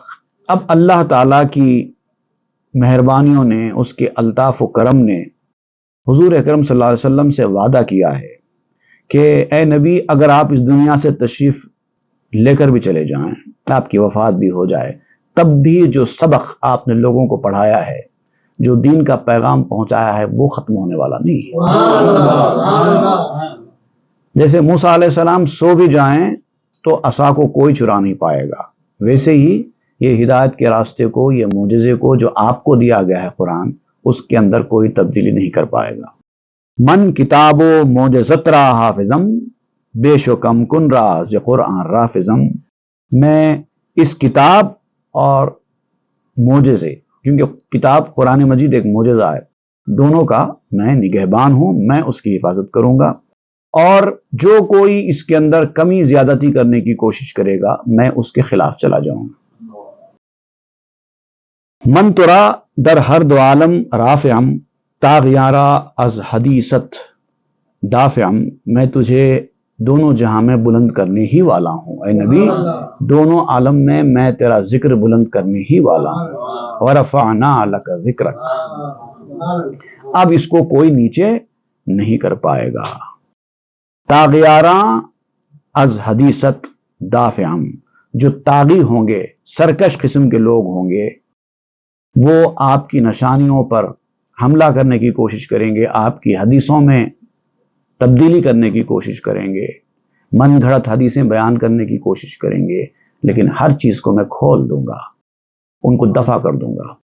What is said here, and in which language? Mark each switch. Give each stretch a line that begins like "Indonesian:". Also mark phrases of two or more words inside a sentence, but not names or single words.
Urdu: اب اللہ تعالیٰ کی مہربانیوں نے، اس کے الطاف و کرم نے حضور اکرم صلی اللہ علیہ وسلم سے وعدہ کیا ہے کہ اے نبی اگر آپ اس دنیا سے تشریف لے کر بھی چلے جائیں، آپ کی وفات بھی ہو جائے، تب بھی جو سبق آپ نے لوگوں کو پڑھایا ہے، جو دین کا پیغام پہنچایا ہے، وہ ختم ہونے والا نہیں ہے۔ جیسے موسیٰ علیہ السلام سو بھی جائیں تو عصا کو کوئی چرا نہیں پائے گا، ویسے ہی یہ ہدایت کے راستے کو، یہ معجزے کو جو آپ کو دیا گیا ہے قرآن، اس کے اندر کوئی تبدیلی نہیں کر پائے گا۔
Persian: من کتاب و معجزت را حافظم، بے شکم کن راز قرآن رافظم۔
Urdu: میں اس کتاب اور معجزے، کیونکہ کتاب قرآن مجید ایک معجزہ ہے، دونوں کا میں نگہبان ہوں، میں اس کی حفاظت کروں گا، اور جو کوئی اس کے اندر کمی زیادتی کرنے کی کوشش کرے گا میں اس کے خلاف چلا جاؤں گا۔
Persian: من ترا در ہر دو عالم رافعم، تاغیارا از حدیثت دافعم۔
Urdu: میں تجھے دونوں جہاں میں بلند کرنے ہی والا ہوں اے نبی، دونوں عالم میں تیرا ذکر بلند کرنے ہی والا ہوں۔
Arabic: ورفعنا لک ذکرک،
Urdu: اب اس کو کوئی نیچے نہیں کر پائے گا۔
Persian: تاغیاراں از حدیثت دافعم،
Urdu: جو طاغی ہوں گے، سرکش قسم کے لوگ ہوں گے، وہ آپ کی نشانیوں پر حملہ کرنے کی کوشش کریں گے، آپ کی حدیثوں میں تبدیلی کرنے کی کوشش کریں گے، من گھڑت حدیثیں بیان کرنے کی کوشش کریں گے، لیکن ہر چیز کو میں کھول دوں گا، ان کو دفع کر دوں گا۔